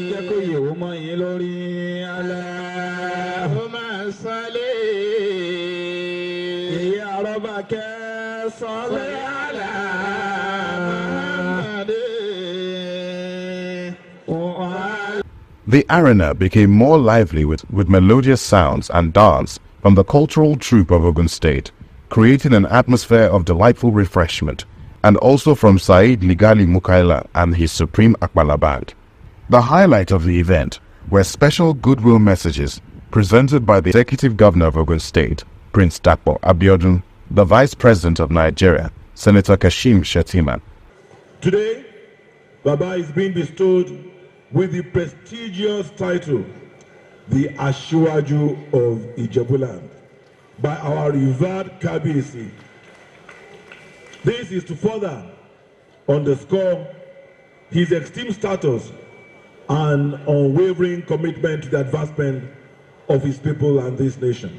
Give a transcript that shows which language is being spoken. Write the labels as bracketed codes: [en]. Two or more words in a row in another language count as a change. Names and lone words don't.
[ar] اللهم صل يا ربك صل على محمد. [en] The arena became more lively with melodious sounds and dance from the cultural troupe of Ogun State, creating an atmosphere of delightful refreshment, and also from Said Ligali Mukaila and his Supreme Akbala Band. The highlight of the event were special goodwill messages presented by the Executive Governor of Ogun State, Prince Dapo Abiodun, the Vice President of Nigeria, Senator Kashim Shettima. Today, Baba is being bestowed with the prestigious title, the Asiwaju of Ijebuland, by our revered Kabiyesi. This is to further underscore his esteemed status and unwavering commitment to the advancement of his people and this nation.